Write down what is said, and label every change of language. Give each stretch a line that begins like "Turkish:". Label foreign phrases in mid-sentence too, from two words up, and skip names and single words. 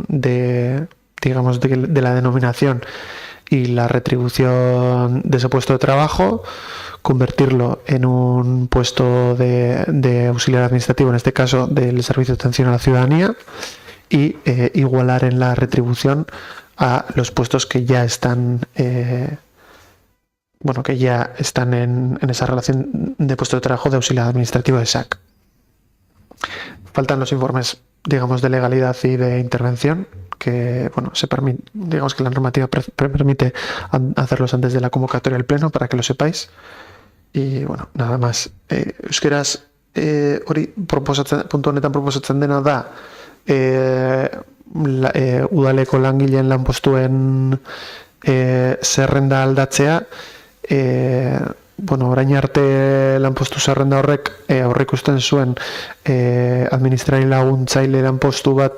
Spanish: de la denominación y la retribución de ese puesto de trabajo, convertirlo en un puesto de auxiliar administrativo, en este caso del Servicio de Atención a la Ciudadanía, y igualar en la retribución a los puestos que ya están en esa relación de puesto de trabajo de auxiliar administrativo de SAC. Faltan los informes, digamos, de legalidad y de intervención, que se permite, digamos que la normativa permite hacerlos antes de la convocatoria del pleno, para que lo sepáis. Y bueno, nada más.
Basque: Euskeraz hori puntu honetan proposatzen dena da udaleko langileen lanpostuen zerrenda aldatzea. Orain arte lanpostu zerrenda horrek aurreikusten zuen administrari laguntzaile lanpostu bat